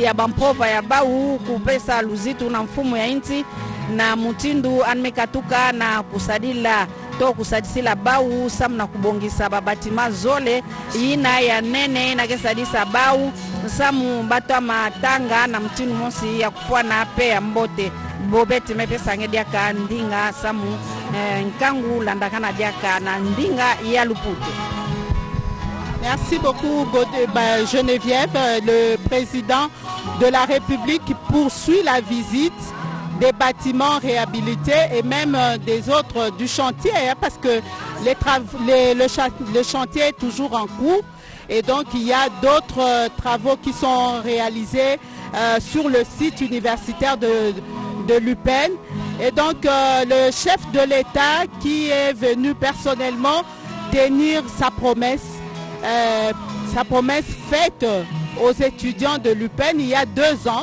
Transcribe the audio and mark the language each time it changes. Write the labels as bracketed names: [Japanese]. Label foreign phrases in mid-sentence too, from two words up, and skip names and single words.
[Kituba (Democratic Republic of Congo)] ya bampova ya bau kupesa luzitu na mfumu ya inti na mutindu anmekatuka na kusadila to kusadisila bau samu na kubongisa babatima zole ina ya nene na kesadisa bau samu bato matanga na mtinu monsi ya kufua na pe ya mbote bobeti mepesa ngediaka ndinga samu nkangu landakana diaka na ndinga ya lupute. [French] Merci beaucoup Geneviève. Le président de la République poursuit la visite des bâtiments réhabilités et même des autres du chantier parce que le chantier est toujours en cours et donc il y a d'autres travaux qui sont réalisés sur le site universitaire de l'UPEN et donc le chef de l'État qui est venu personnellement tenir sa promesse faite aux étudiants de l'UPEN il y a 2 ans.